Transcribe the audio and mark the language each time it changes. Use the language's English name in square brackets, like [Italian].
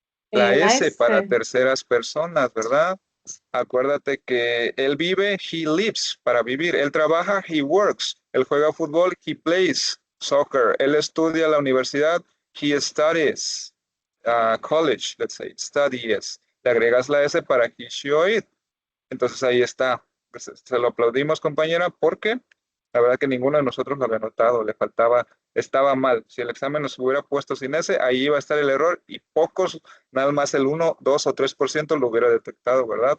[Spanish] La S para terceras personas, ¿verdad? Acuérdate que él vive, [English] he lives, [Spanish] para vivir. Él trabaja, [English] he works. [Spanish] Él juega fútbol, [English] he plays soccer. [Spanish] Él estudia la universidad, [English] he studies. College, let's say, studies. [Spanish] Le agregas la S para [English] he, she, or it. [Spanish] Entonces ahí está. Pues, se lo aplaudimos, compañera, porque La verdad que ninguno de nosotros lo había notado, le faltaba, estaba mal. Si el examen nos hubiera puesto sin ese, ahí iba a estar el error y pocos, nada más el 1, 2 o 3% lo hubiera detectado, ¿verdad?